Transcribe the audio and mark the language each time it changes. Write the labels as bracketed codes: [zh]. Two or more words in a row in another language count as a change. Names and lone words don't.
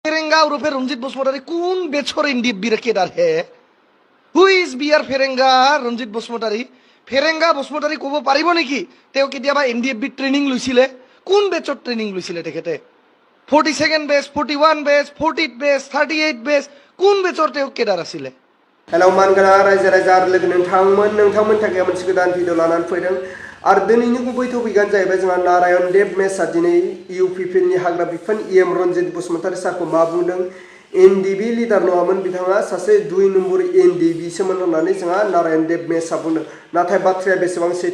[as] फेरेंगा उर्फे रंजित बसुमतारी কোন বেছর এনডিএফবি রে কেডার হে [en] who is [as] বিআর ফেরেঙ্গা রঞ্জিত বসুমতাৰী ফেরেঙ্গা বসুমতাৰী ক'ব পাৰিব নেকি তেওঁ কেতিয়াবা এনডিএফবি ট্ৰেইনিং লৈছিলে কোন বেচৰ ট্ৰেইনিং লৈছিলে তেখেতে 42nd বেচ 41 বেচ 40th বেচ 38th বেচ কোন বেচৰ তেওঁ কেডাৰ আছিলে [brx] हेलौ मानगोना रायजो राजा आरो लोगो नोंथांमोन थाखाय मोनसे गोदान भिडिअ लानानै फैदों आरो दिनैनि गुबै टपिकआनो जाहैबाय जोंहा नारायण देब मेसआ दिनै इउपिपिएलनि हाग्रा बिफान इएम रनजित बसुमतारी सारखौ मा बुंदों एनडिबि लिडार नङामोन बिथाङा सासे 2 नम्बर एनडिबि सोमोन होननानै जोंहा नारायण देब मेसआ बुंदों नाथाय बाथ्राया बेसेबां सैथो